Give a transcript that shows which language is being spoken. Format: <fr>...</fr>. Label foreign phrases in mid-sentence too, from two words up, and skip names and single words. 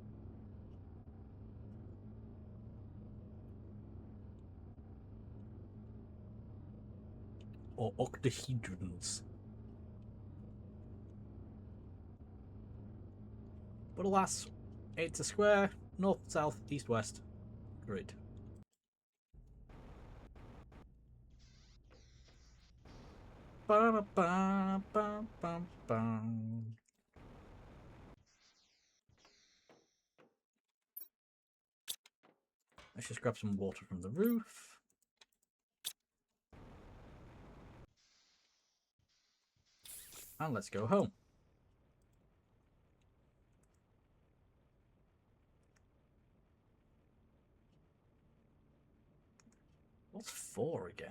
<en>Or octahedrons. But alas, it's a square, north, south, east, west grid. Ba-ba-ba-ba-ba-ba. Let's just grab some water from the roof. And let's go home. What's 4 again?</en>